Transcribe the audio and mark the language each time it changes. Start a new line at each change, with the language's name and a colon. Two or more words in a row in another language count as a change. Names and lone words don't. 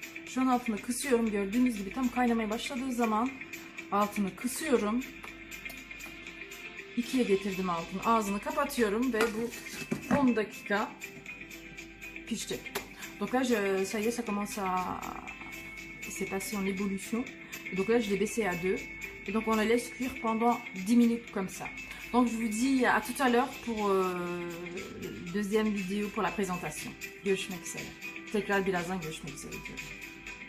Turkish: Şu an altını kısıyorum. Gördüğünüz gibi tam kaynamaya başladığı zaman altını kısıyorum. 2'ye getirdim altını. Ağzını kapatıyorum ve bu 10 dakika pişecek.
French: Donc là, ça y est, ça commence à... C'est passé en ébullition. Et donc là, je l'ai baissé à 2. Et donc on la laisse cuire pendant 10 minutes comme ça. Donc je vous dis à tout à l'heure pour deuxième vidéo pour la présentation.
Turkish: Görüşmek üzere. Tekrar birazdan görüşmek üzere diyorum.